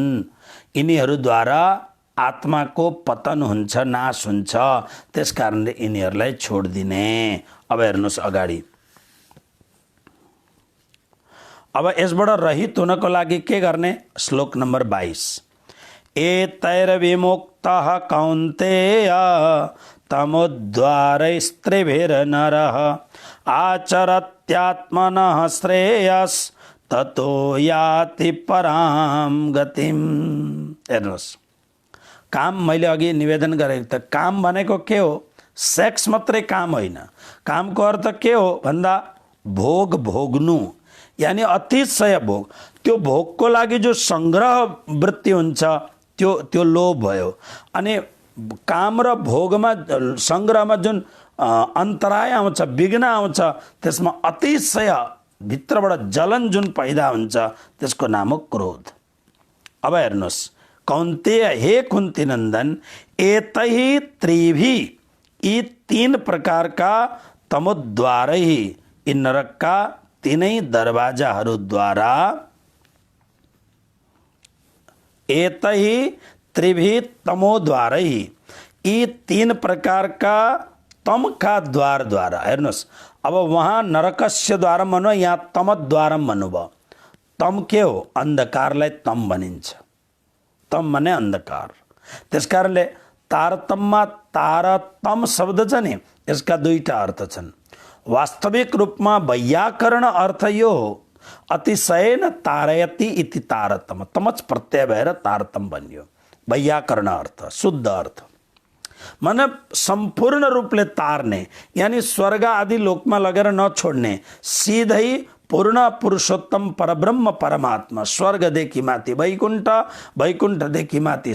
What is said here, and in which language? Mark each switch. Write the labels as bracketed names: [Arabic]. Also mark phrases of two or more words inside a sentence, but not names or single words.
[Nepali] यिनीहरूद्वारा आत्माको पतन हुन्छ, नाश हुन्छ। त्यसकारणले यिनीहरूलाई छोड्दिने। अब हेर्नुहोस् अगाडि, अब यसबाट रहित हुनको लागि के गर्ने? श्लोक नम्बर 22। [Sanskrit] एतैर्विमुक्तः कौन्तेय तमोद्वारैस्त्रिभिर्नरः आचरत्यात्मनः श्रेयस् ततो याति पराम गतिम। [Nepali] हेर्नुहोस्, काम मैले अघि निवेदन गरेको त काम भनेको के हो? सेक्स मात्रै काम होइन। कामको अर्थ के हो भन्दा भोग भोग्नु, यानी अतिशय भोग। त्यो भोगको लागि जो संग्रह वृत्ति हुन्छ त्यो लोभ भयो। अनि काम र भोगमा, संग्रहमा जुन अन्तराय आउँछ, विघ्न आउँछ, त्यसमा अतिशय भित्रबाट जलन जुन पैदा हुन्छ त्यसको नाम हो क्रोध। अब हेर्नुहोस्, कौन्तेय, हे कुन्ती नन्दन, [Sanskrit] एतैः त्रिभिः, [Nepali] यी 3 प्रकारका तमोद्वारै, यी नरकका 3 दरवाजाहरूद्वारा, [Sanskrit] एतैः त्रिभिः तमोद्वारै, [Nepali] यी 3 प्रकारका तमका द्वारद्वारा। हेर्नुहोस्, अब वहाँ [Sanskrit] नरकस्य द्वारम [Nepali] भन्नु, यहाँ तमद्वारम भन्नुभयो। तम के हो? अन्धकारलाई तम भनिन्छ। तम भने अन्धकार। त्यसकारणले तारतममा तारतम शब्द छ नि, यसका 2टा अर्थ छन्। वास्तविक रूपमा वैयाकरण अर्थ यो हो, [Sanskrit] अतिशयन तारयति इति तारतम, [Nepali] तमच प्रत्यय भएर तारतम बन्यो। वैयाकरण अर्थ, शुद्ध अर्थ माने संपूर्ण रूपले तार्ने, यानी स्वर्ग आदि लोकमा लगेर नछोड्ने, सिधै पूर्ण पुरुषोत्तम परब्रह्म परमात्मा, स्वर्गदेखि माथि वैकुण्ठ, वैकुण्ठदेखि माथि